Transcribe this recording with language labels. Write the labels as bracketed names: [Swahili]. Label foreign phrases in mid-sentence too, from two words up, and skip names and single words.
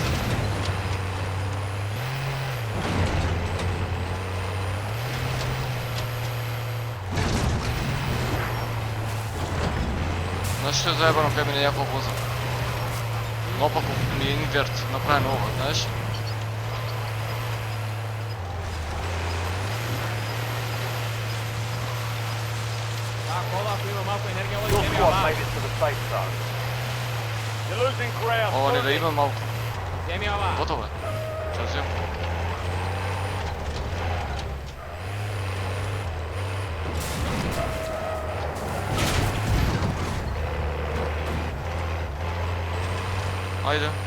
[Macedonian] Знаеш што е заебано кај мене јако возам? Наопаку ми е инверт, направен ова, знаеш? Таа кола ако има малку енергија, оди [English] Your [Macedonian] не ми [English] squad [Macedonian] ова. [English] made it to the safe zone. You're losing ground. [Macedonian] Ова не [English] Move [Macedonian] да [English] it. [Macedonian] има малку. Земи ова. Готово е. Ќе зем. Ајде.